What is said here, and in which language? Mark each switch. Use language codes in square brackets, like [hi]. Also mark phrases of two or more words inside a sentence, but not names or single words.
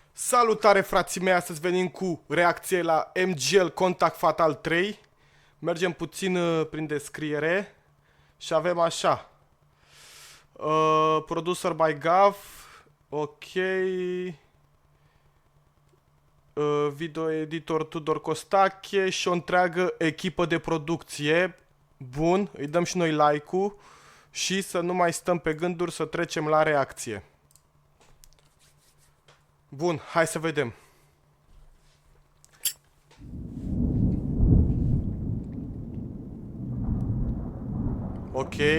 [ro] Salutare frații mei, astăzi venim cu reacție la MGL Contact Fatal 3. Mergem puțin prin descriere și avem așa. [en] Producer by Gav. Ok. Video editor [ro] Tudor Costache și o întreagă echipă de producție. Bun, îi dăm și noi like-ul și să nu mai stăm pe gânduri, să trecem la reacție. Bun, hai să vedem. Ok.